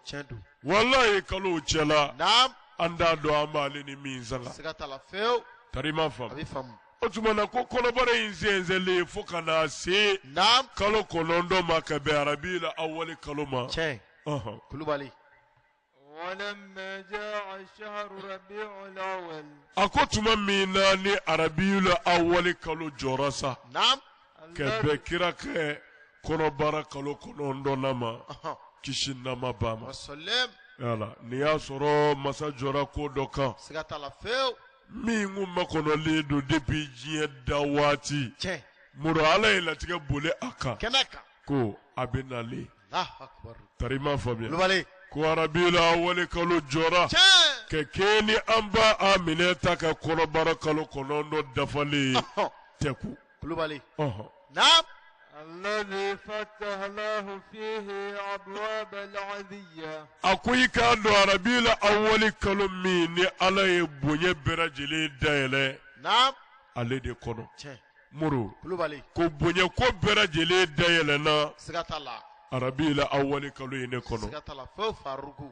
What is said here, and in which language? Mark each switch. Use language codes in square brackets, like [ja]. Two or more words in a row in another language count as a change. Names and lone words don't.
[bm] tiɲɛ don wallahi kalo cɛla naam an t'a dɔn an b'ale ni min sanga siga t'a la fewu tari ma a faamu bɛ faamu o tuma na ko kɔnɔbara in sɛnsɛnlen fo ka na se naam kalo 9 ma ka bɛn arabiyul awwali kalo ma tiɲɛ ɔhɔn kulubali [ar] ولما جاء شهر ربيع الأول [bm] a ko tuma min na ni arabiyul awwali kalo jɔra sa naam ka bɛn kira kɛ kɔnɔbara kalo 9 ma kisi nama ba ma wasalim yala ni y'a sɔrɔ masa jɔra ko dɔ kan siga t'a la fewu min kun makɔnɔlen don depuis diɲɛ da waati tiɲɛ muru ala ye latigɛ boli a kan kɛnɛ kan ko a bɛ nalen [ar] الله أكبر [bm] tari ma faamuya kulubali ko arabiyul awwali kalo jɔra tiɲɛ ka kɛ ni an ba a minɛ ta ka kɔnɔbara kalo 9 dafalen tɛku kulubali ɔhɔn naam [ar] الذي فتح له فيه أبواب العذية [bm] a ko i k'a dɔn arabiyul awwali kalo min ni ala ye bonya bɛɛ lajɛlen dayɛlɛ naam ale de kɔnɔ tiɲɛ muru kulubali ko bonya ko bɛɛ lajɛlen dayɛlɛnna siga t'a la arabiyul awwali kalo in ne kɔnɔ siga t'a la fewu faruku